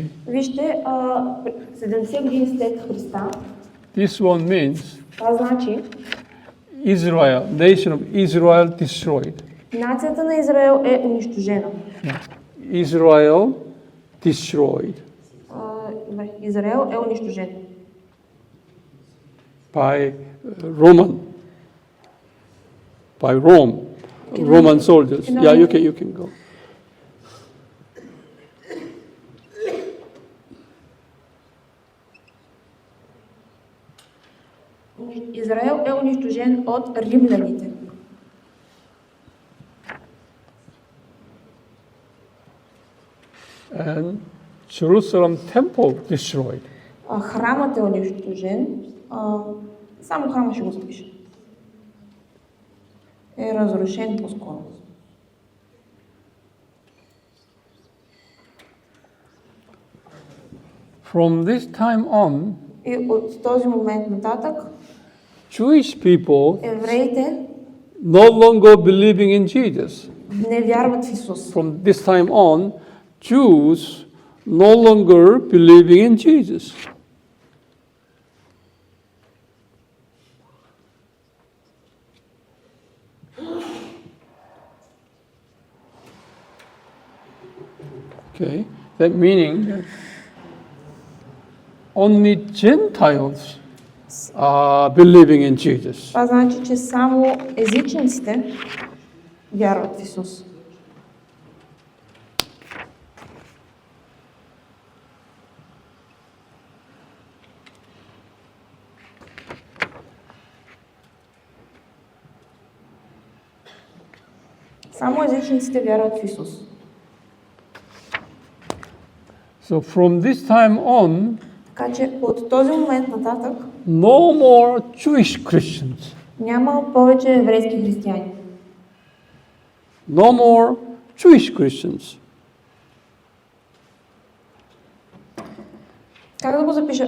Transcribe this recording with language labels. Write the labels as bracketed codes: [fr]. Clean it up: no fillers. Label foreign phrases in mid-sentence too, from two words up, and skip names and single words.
[bg] Вижте, 70 години след Христа, [en] this one means [bg] това значи [en] Israel, nation of Israel destroyed. [bg] нацията на Израел е унищожена. [en] Israel destroyed [bg] Израел е унищожен. [en] by Roman soldiers. Yeah, you can go. [bg] Израел е унищожен от римляните. [en] And Jerusalem temple destroyed. [bg] Храмът е унищожен. Само храма ще го запиша. Е разрушен по-скоро. [en] From this time on, [bg] И от този момент нататък [en] Jewish people [bg] евреите [en] no longer believing in Jesus. [bg] не вярват в Исус. [en] From this time on, Jews no longer believing in Jesus. Okay, that meaning that only Gentiles are believing in Jesus. [bg] Това значи, че само езичниците вярват в Исус. Само езичниците вярват в Исус. [en] So from this time on, [bg] Така че от този момент нататък [en] no more Jewish Christians, [bg] няма повече еврейски християни. [en] no more Jewish Christians. [bg] Как да го запиша?